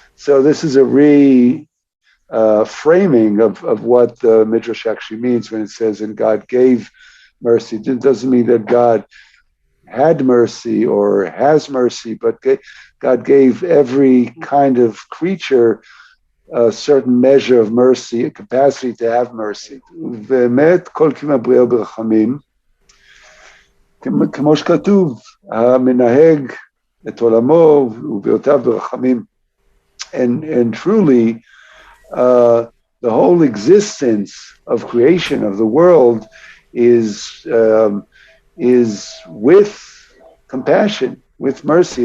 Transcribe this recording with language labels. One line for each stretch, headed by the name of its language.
English: So this is a framing of what the Midrash actually means when it says, and God gave mercy. It doesn't mean that God had mercy or has mercy, but God gave every kind of creature a certain measure of mercy, a capacity to have mercy.
Hebrew: באמת כל כימה בריאה ברחמים, כמו שכתוב, המנהג את עולמו ובריאותיו ברחמים.
English: And truly, the whole existence of creation, of the world, is with compassion, with mercy.